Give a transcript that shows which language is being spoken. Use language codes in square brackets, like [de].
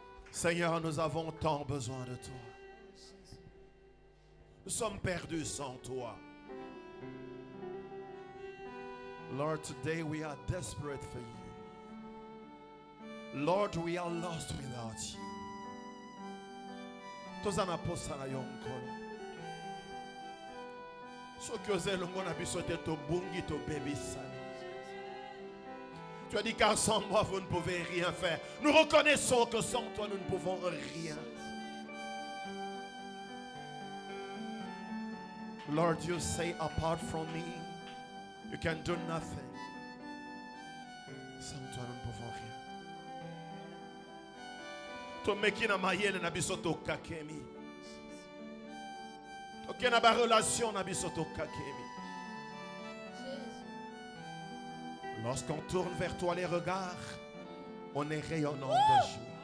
[fr] Seigneur, nous avons tant besoin de toi. Nous sommes perdus sans toi. [en] Lord, today we are desperate for you. Lord, we are lost without you. [ln] Tozana posana yonkolo. Soki ozelo ngona biso te to bungi to bebisana. [fr] Tu as dit car sans moi vous ne pouvez rien faire. Nous reconnaissons que sans toi nous ne pouvons rien. [en] Lord, you say apart from me you can do nothing. [fr] Sans toi nous ne pouvons rien. [ln] Tomeki na mayele na biso to kakemi. Toke na ba relation na biso to kakemi. [fr] Lorsqu'on tourne vers toi les regards, on est rayonnant de joie.